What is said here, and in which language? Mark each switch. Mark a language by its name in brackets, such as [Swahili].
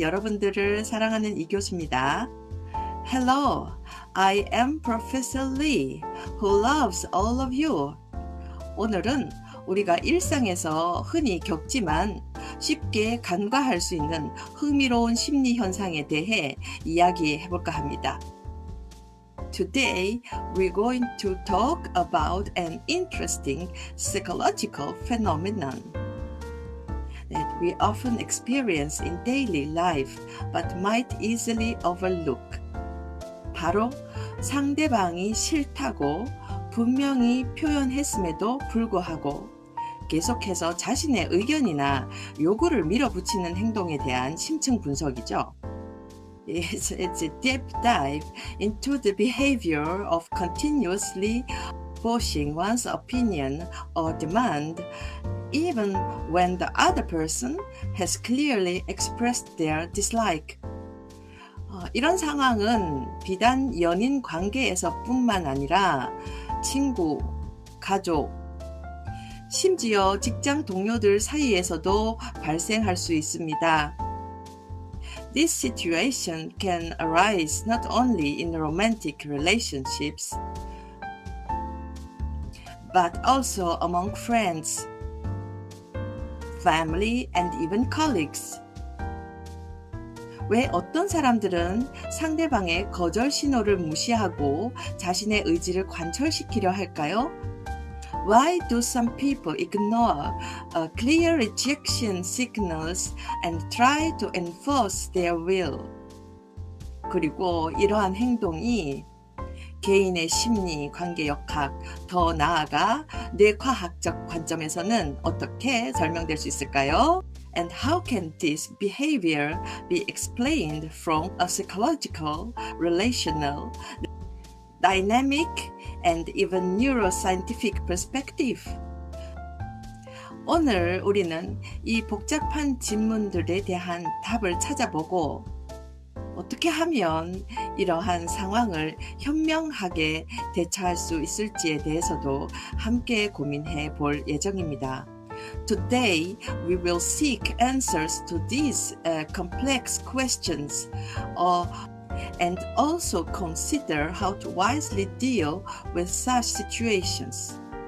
[Korean] 여러분들을 사랑하는 이교수입니다. [English] Hello, I am Professor Lee, who loves all of you. [Korean] 오늘은 우리가 일상에서 흔히 겪지만 쉽게 간과할 수 있는 흥미로운 심리 현상에 대해 이야기해 볼까 합니다. [English] Today, we're going to talk about an interesting psychological phenomenon that we often experience in daily life but might easily overlook. [Korean] 바로 상대방이 싫다고 분명히 표현했음에도 불구하고 계속해서 자신의 의견이나 요구를 밀어붙이는 행동에 대한 심층 분석이죠. [English] It's a deep dive into the behavior of continuously pushing one's opinion or demand even when the other person has clearly expressed their dislike. [Korean] 이런 상황은 비단 연인 관계에서뿐만 아니라 친구, 가족, 심지어 직장 동료들 사이에서도 발생할 수 있습니다. [English] This situation can arise not only in romantic relationships, but also among friends, family, and even colleagues. [Korean] 왜 어떤 사람들은 상대방의 거절 신호를 무시하고 자신의 의지를 관철시키려 할까요? [English] Why do some people ignore clear rejection signals and try to enforce their will? [Korean] 그리고 이러한 행동이 개인의 심리, 관계 역학, 더 나아가 뇌과학적 관점에서는 어떻게 설명될 수 있을까요? [English] And how can this behavior be explained from a psychological, relational, dynamic, and even neuroscientific perspective? [Korean] 오늘 우리는 이 복잡한 질문들에 대한 답을 찾아보고 어떻게 하면 이러한 상황을 현명하게 대처할 수 있을지에 대해서도 함께 고민해 볼 예정입니다. [English] Today, we will seek answers to these complex questions and also consider how to wisely deal with such situations.